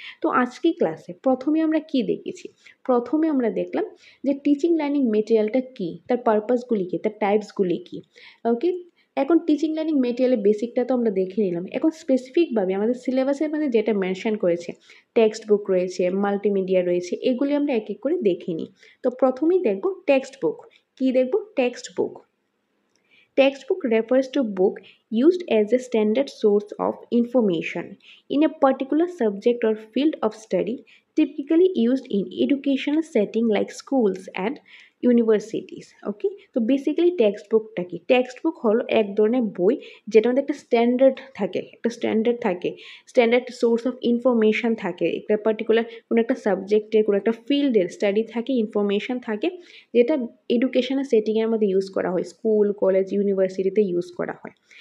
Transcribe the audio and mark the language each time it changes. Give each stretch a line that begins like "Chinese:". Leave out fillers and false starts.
Bangla: তো আজকে ক্লাসে প্রথমে আমরা কি দেখেছি? প্রথমে আমরা দেখলাম যে টিচিং লার্নিং মেটেরিয়ালটা কী, তার পারপাসগুলি কী, তার টাইপসগুলি কী। ওকে, এখন টিচিং লার্নিং মেটেরিয়ালের বেসিকটা তো আমরা দেখে নিলাম। এখন স্পেসিফিকভাবে আমাদের সিলেবাসের মধ্যে যেটা মেনশন করেছে, টেক্সট বুক রয়েছে, মাল্টিমিডিয়া রয়েছে, এগুলি আমরা এক এক করে দেখে নিই। তো প্রথমেই দেখব টেক্সট বুক। কী দেখব? Text book.
English: Textbook refers to book used as a standard source of information in a particular subject or field of study, typically used in educational setting like schools and universities.
Bangla: ওকে, তো basically text বুকটা কি? Text book হলো এক ধরনের বই যেটার মধ্যে একটা স্ট্যান্ডার্ড থাকে, স্ট্যান্ডার্ড সোর্স অফ ইনফরমেশান থাকে, একটা পার্টিকুলার কোনো একটা সাবজেক্টের, কোনো একটা ফিল্ডের স্টাডি থাকে, ইনফরমেশান থাকে, যেটা এডুকেশনাল সেটিংয়ের মধ্যে ইউজ করা হয়, স্কুল, কলেজ, ইউনিভার্সিটিতে ইউজ করা হয়।